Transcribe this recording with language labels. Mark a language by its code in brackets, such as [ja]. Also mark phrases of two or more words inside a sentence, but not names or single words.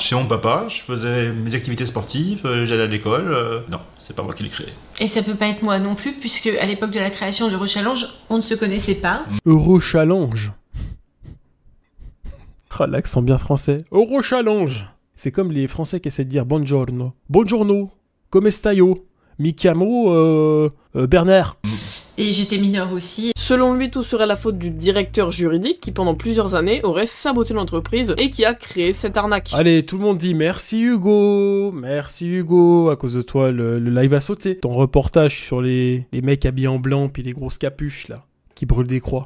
[fr] Chez mon papa, je faisais mes activités sportives, j'allais à l'école. Non, c'est pas moi qui l'ai créé. Et ça peut pas être moi non plus, puisque à l'époque de la création d'Euro Challenge, on ne se connaissait pas. Euro Challenge. Oh, l'accent bien français. Euro Challenge. C'est comme les Français qui essaient de dire buongiorno. [it] Buongiorno. Come stai-o? Mi chiamo Bernard. [fr] Et j'étais mineure aussi. Selon lui, tout serait la faute du directeur juridique qui, pendant plusieurs années, aurait saboté l'entreprise et qui a créé cette arnaque. Allez, tout le monde dit merci Hugo. Merci Hugo. À cause de toi, le live a sauté. Ton reportage sur les mecs habillés en blanc puis les grosses capuches là, qui brûlent des croix.